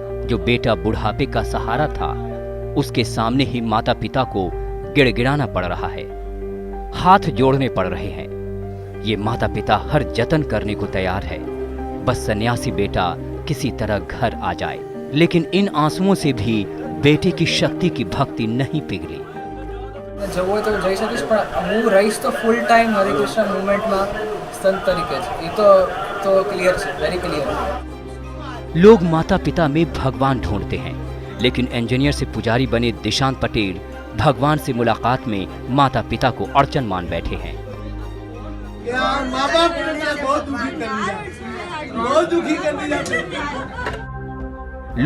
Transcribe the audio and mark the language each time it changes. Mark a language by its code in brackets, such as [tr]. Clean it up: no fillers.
[hi] जो बेटा बुढ़ापे का सहारा था, उसके सामने ही माता पिता को गिड़गिड़ाना पड़ रहा है, हाथ जोड़ने पड़ रहे हैं। ये माता पिता हर जतन करने को तैयार है, बस सन्यासी बेटा किसी तरह घर आ जाए। लेकिन इन आंसुओं से भी बेटे की शक्ति की भक्ति नहीं पिघली। [gu] જવું તો જઈ શકીશ, પણ હું રહીશ તો ફૂલ ટાઈમ હરે કૃષ્ણ મુવમેન્ટમાં સંત તરીકે જ। એ તો ક્લિયર છે, વેરી ક્લિયર। [hi] लोग माता पिता में भगवान ढूंढते हैं, लेकिन इंजीनियर से पुजारी बने दिशांत पटेल भगवान से मुलाकात में माता पिता को अड़चन मान बैठे हैं। माँ बाप ने बहुत दुखी कर दिया, बहुत दुखी कर दिया।